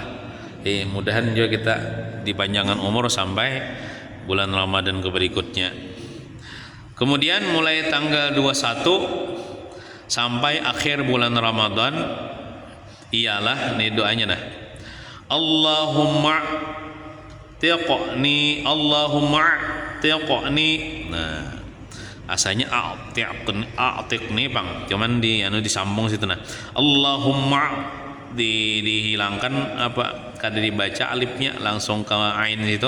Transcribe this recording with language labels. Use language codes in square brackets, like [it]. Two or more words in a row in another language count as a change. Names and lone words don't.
[id] Mudahan juga kita dipanjangkan umur sampai bulan Ramadan ke berikutnya. Kemudian mulai tanggal 21 sampai akhir bulan Ramadan ialah nih doanya nah. [ar] Allahumma tiqni [bjn] nah asalnya a'tiqni bang, cuman disambung situ nah. Allahumma dihilangkan apa kada dibaca alifnya langsung ke ain itu.